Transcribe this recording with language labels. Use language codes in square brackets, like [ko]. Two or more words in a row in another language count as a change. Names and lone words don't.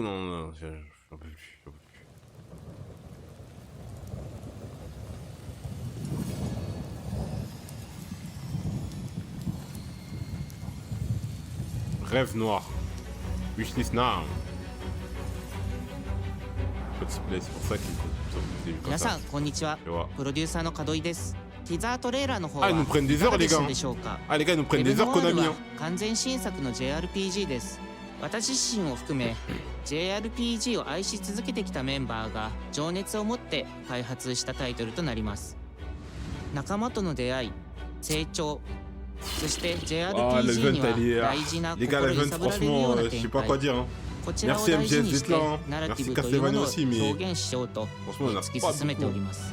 [fr] Non, j'en peux plus. Rêve noir. [en] Wishlist now. [fr] C'est pour ça qu'il faut. [ja] 皆さんこんにちは。プロデューサーの門井です。ティザートレーラーの方は [fr] ils nous prennent des heures les gars. Ah les gars ils nous prennent des heures Konami. [ja] 完全新作の JRPG です。私自身を含め JRPG を愛し続けてきたメンバーが情熱を持って開発したタイトルとなります。仲間との出会い、成長、そして JRPG には大事な心揺さぶられるような展開、こちらを大事にしてナラティブというものを表現しようと突き進めております。